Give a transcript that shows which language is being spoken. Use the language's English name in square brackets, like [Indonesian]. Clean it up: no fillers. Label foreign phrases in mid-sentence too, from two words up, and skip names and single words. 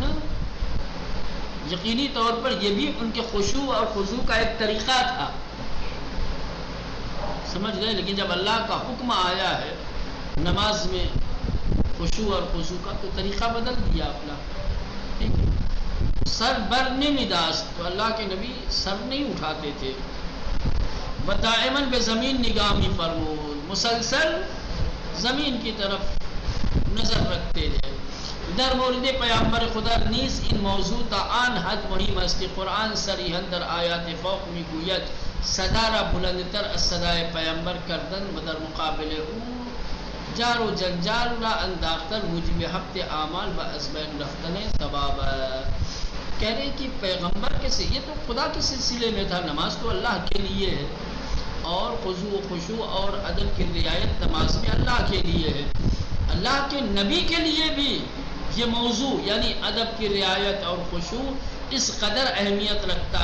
[Urdu] یقینی طور پر یہ بھی ان کے خشوع اور خضوع کا ایک طریقہ تھا، سمجھ گئے. لیکن جب اللہ کا حکم آیا ہے نماز میں خشوع اور خضوع کا تو طریقہ بدل دیا اپنا. ٹھیک ہے، [Persian] سر بر نمیداشت، [Urdu] تو اللہ کے نبی سر نہیں اٹھاتے تھے. [Persian] دائماً بے زمین نگاہ می فرمود، [Urdu] مسلسل زمین کی طرف نظر رکھتے تھے. [Persian] در مورد پیامبر خدا نیز این موضوع تا آن حد مهم است که قرآن صریحا در آیات فوق میگوید صدا را بلندتر از صدای پیامبر کردن و در مقابل او جار و جنجال را انداختن موجب حبط اعمال و از بین رفتن ثواب. [Urdu] کہہ رہے کہ پیغمبر کے یہ تو خدا کے سلسلے میں تھا، نماز تو اللہ کے لیے ہے، اور خضوع و خشوع اور ادب کی رعایت نماز میں اللہ کے لیے ہے. اللہ کے نبی کے لیے بھی یہ موضوع یعنی ادب کی رعایت اور خشوع اس قدر اہمیت رکھتا